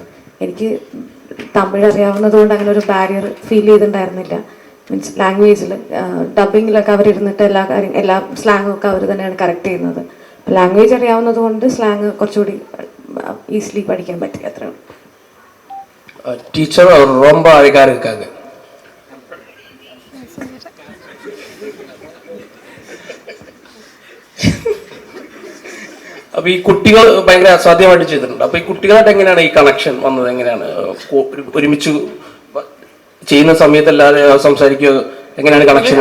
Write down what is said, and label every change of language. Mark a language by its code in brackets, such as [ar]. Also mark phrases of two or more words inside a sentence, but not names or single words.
[ml] എനിക്ക് തമിഴ് അറിയാവുന്നത് കൊണ്ട് അങ്ങനെ ഒരു [en] barrier feel [ml] ചെയ്തിട്ടുണ്ടായിരുന്നില്ല. [en] means language [ml] ഡബിങ്ങിലൊക്കെ അവരിരുന്നിട്ട് എല്ലാ സ്ലാങ്ങും ഒക്കെ അവർ തന്നെയാണ് കറക്റ്റ് ചെയ്യുന്നത്. ലാംഗ്വേജ് അറിയാവുന്നത് കൊണ്ട് സ്ലാങ് കുറച്ചുകൂടി ഈസിലി പഠിക്കാൻ പറ്റി. അത്രയാണ്. [ta] ടീച്ചർ ரொம்ப அழகா இருக்காங்க. [ml] അപ്പോൾ ഈ കുട്ടികൾ ഭയങ്കര അസാധ്യമായിട്ട് ചെയ്തിട്ടുണ്ട്. അപ്പോൾ ഈ കുട്ടികളായിട്ട് എങ്ങനെയാണ് ഈ കണക്ഷൻ വന്നത്? എങ്ങനെയാണ് ഒരുമിച്ച് ചെയ്യുന്ന സമയത്ത് എല്ലാവരും സംസാരിക്കുക, എങ്ങനെയാണ് കണക്ഷൻ?